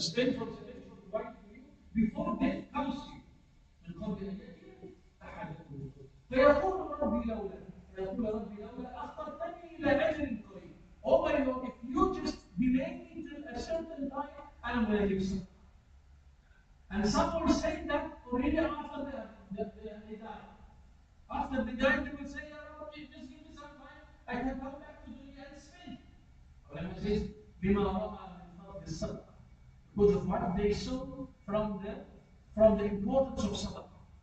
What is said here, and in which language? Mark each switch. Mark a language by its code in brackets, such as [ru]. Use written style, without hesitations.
[en] Spend from the right before death comes to you. [ar] من قبل أن يأتي أحدكم فيقول ربي لولا أخرتني إلى أجل قريب. [en] Oh my Lord, if you just delay me till a certain time, I'm going to lose. And some will say that already after they die. After they die, they will say, [ar] Ya Rabbi, [en] just give me some time, I can come back to dunya and spend. Ulama says, [ar] بِمَا رَأَى مِنْ فَضْلِ الصَّدَقَةِ. [en] Because of what they saw from the importance of sadaqah.